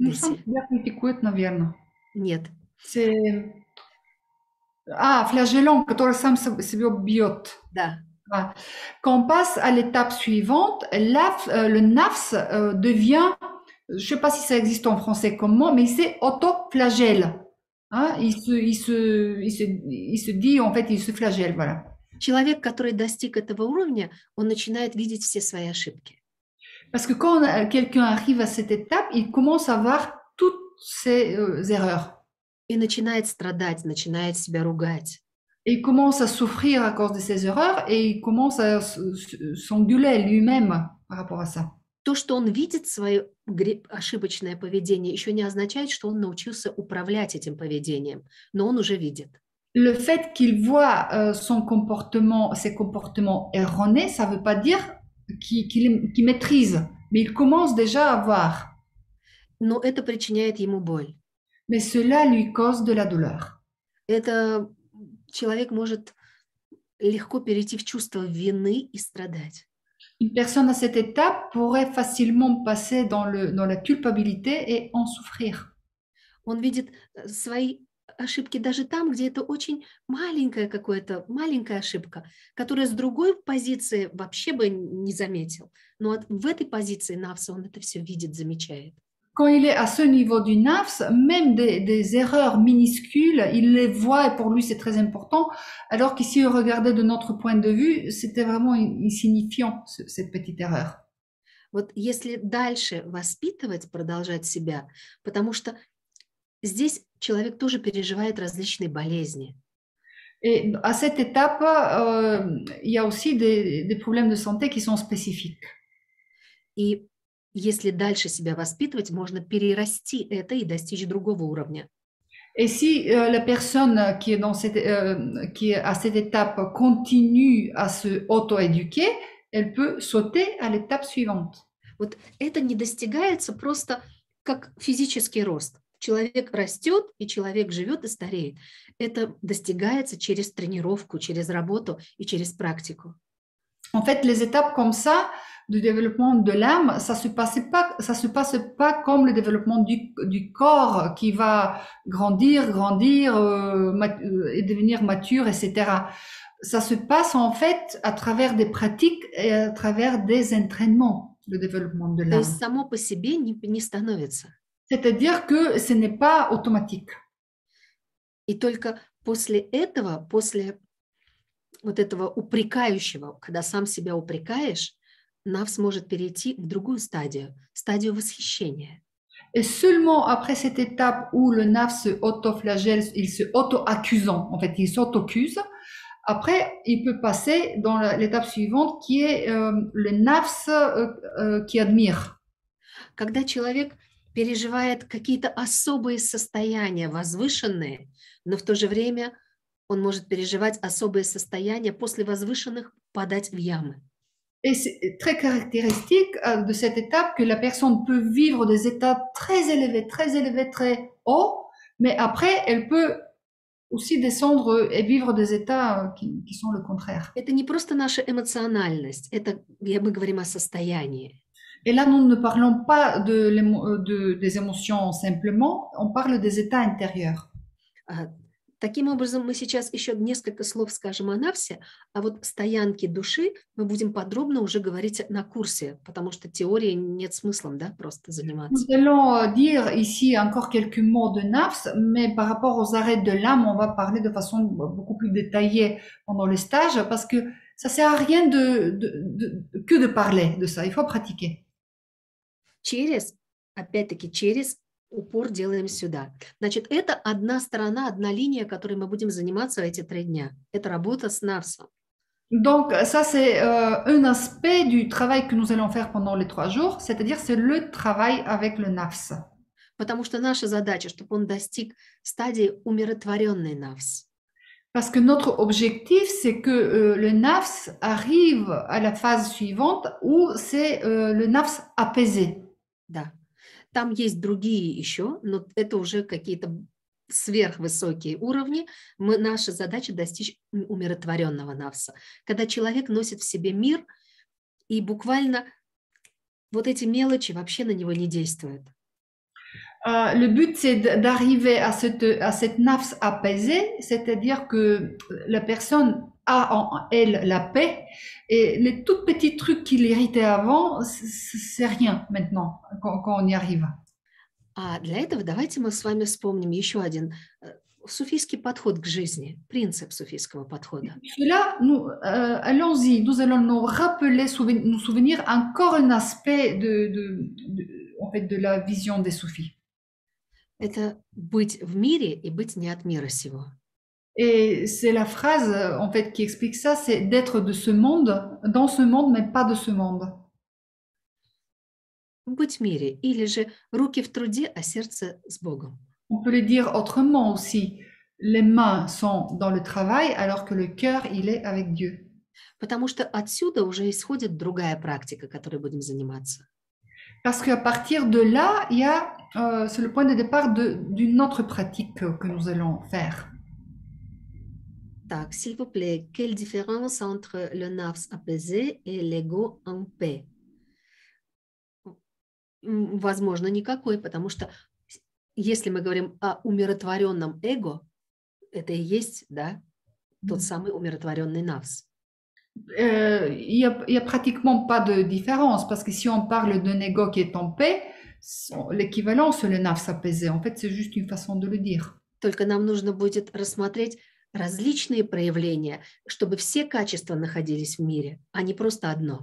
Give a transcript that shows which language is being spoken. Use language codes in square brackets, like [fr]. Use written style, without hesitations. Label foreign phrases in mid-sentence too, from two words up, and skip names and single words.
[ru] Ну, сам себя критикует, наверное. Нет. [fr] C'est... flagellant, [ru] который сам себя бьет. Да. Ah. [fr] Quand on passe à l'étape suivante, le nafs devient, je ne sais pas si ça existe en français comme mot, mais c'est autoflagelle. Hein? Il se dit, en fait, il se flagelle, voilà. [ru] Человек, который достиг этого уровня, он начинает видеть все свои ошибки. [fr] Parce que quand quelqu'un arrive à cette étape, il commence à voir toutes ses erreurs. [ru] И начинает страдать, начинает себя ругать. [fr] Et il commence à souffrir à cause de ses erreurs et il commence à s'engueuler lui-même par rapport à ça. [ru] То, что он видит свое ошибочное поведение, еще не означает, что он научился управлять этим поведением, но он уже видит. [fr] Le fait qu'il voit ses comportements erronés, ça ne veut pas dire qu'il maîtrise, mais il commence déjà à voir. [ru] Но это причиняет ему боль. [fr] Mais cela lui cause de la douleur. [ru] Это человек может легко перейти в чувство вины и страдать. [fr] Une personne à cette étape pourrait facilement passer dans la culpabilité et en souffrir. [ru] Он видит свои ошибки даже там, где это очень маленькая ошибка, которая с другой позиции вообще бы не заметил. Но в этой позиции Навса он это все видит, замечает. [fr] Quand il est à ce niveau du nafs, même des erreurs minuscules, il les voit et pour lui c'est très important, alors qu'ici, regardé de notre point de vue, c'était vraiment insignifiant, cette petite erreur. [ru] Вот если дальше воспитывать, продолжать себя, потому что здесь человек тоже переживает различные болезни. [fr] Et à cette étape, il y a aussi des problèmes de santé qui sont spécifiques. [ru] И если дальше себя воспитывать, можно перерасти это и достичь другого уровня. [fr] Et si la personne qui est qui est à cette étape continue à se auto-éduquer, elle peut sauter à l'étape suivante. [ru] Вот это не достигается просто как физический рост. Человек растет, и человек живет и стареет. Это достигается через тренировку, через работу и через практику. [fr] En fait, les étapes comme ça du développement de l'âme, ça se passe pas comme le développement du corps qui va grandir et devenir mature, etc. Ça se passe en fait à travers des pratiques et à travers des entraînements, le développement de [ru] То [fr] l'âme. [ru] есть само по себе не становится. [fr] C'est-à-dire que ce n'est pas automatique. [ru] И только после этого, после вот этого упрекающего, когда сам себя упрекаешь, Навс может перейти в другую стадию восхищения. [fr] Et seulement après cette étape où le nafs se auto-flagelle, il se auto-accusant, en fait, il s'auto-accuse, après, il peut passer dans l'étape suivante qui est le nafs qui admire. [ru] Когда человек переживает какие-то особые состояния, возвышенные, но в то же время он может переживать особые состояния, после возвышенных падать в ямы. [fr] Et c'est très caractéristique de cette étape que la personne peut vivre des états très élevés, très hauts, mais après, elle peut aussi descendre et vivre des états qui sont le contraire. [ru] Это не просто наша эмоциональность, это мы говорим о состоянии. [fr] Et là, nous ne parlons pas des émotions simplement, on parle des états intérieurs. [ru] Таким образом, мы сейчас еще несколько слов скажем о Навсе, а вот стоянке души мы будем подробно уже говорить на курсе, потому что теории нет смысла, да, просто заниматься. [fr] Nous allons dire ici encore quelques mots de nafs, mais par rapport aux arrêts de l'âme, on va parler de façon beaucoup plus détaillée pendant le stage, parce que ça sert à rien que de parler de ça, il faut pratiquer. [ru] Опять-таки, через упор делаем сюда. Значит, это одна сторона, одна линия, которой мы будем заниматься эти 3 дня. Это работа с Навсом. [fr] Donc, ça, c'est un aspect du travail que nous allons faire pendant les 3 jours, c'est-à-dire c'est le travail avec le nafs. [ru] Потому что наша задача, чтобы он достиг стадии умиротворенный Навс. [fr] Parce que notre objectif, c'est que le nafs arrive à la phase suivante où c'est le nafs apaisé. [ru] Да. Там есть другие еще, но это уже какие-то сверхвысокие уровни. Наша задача достичь умиротворенного Навса. Когда человек носит в себе мир, и буквально вот эти мелочи вообще на него не действуют. [fr] Le but, c'est d'arriver à cette nafs apaisée, c'est-à-dire que la personne a en elle la paix et les tout petits trucs qui l'irritaient avant, c'est rien maintenant quand on y arrive. [ru] А для этого давайте мы с вами вспомним еще один суфийский подход к жизни, принцип суфийского подхода. [fr] Cela, allons-y, nous allons nous rappeler, nous souvenir encore un aspect en fait, de la vision des soufis. [ru] Это быть в мире и быть не от мира сего. [fr] Et c'est la phrase, en fait, qui explique ça, c'est d'être de ce monde, dans ce monde, mais pas de ce monde. [ru] Быть в мире, или же руки в труде, а сердце с Богом. [fr] On peut le dire autrement aussi. Les mains sont dans le travail, alors que le cœur, il est avec Dieu. [ru] Потому что отсюда уже исходит другая практика, которой будем заниматься. [fr] Parce qu'à partir de là, il y a, c'est le point de départ d'une autre pratique que nous allons faire. Так, s'il vous plaît, quelle différence entre le nafs apaisé et l'ego en paix? [ru] Возможно, никакой, потому что если мы говорим о умиротворенном эго, это и есть, да, тот самый умиротворенный nafs. [fr] Il y a pratiquement pas de différence, parce que si on parle d'un ego qui est en paix, l'équivalent, c'est le nafs apaisé. En fait, c'est juste une façon de le dire. [ru] Только нам нужно будет рассмотреть различные проявления, чтобы все качества находились в мире, а не просто одно.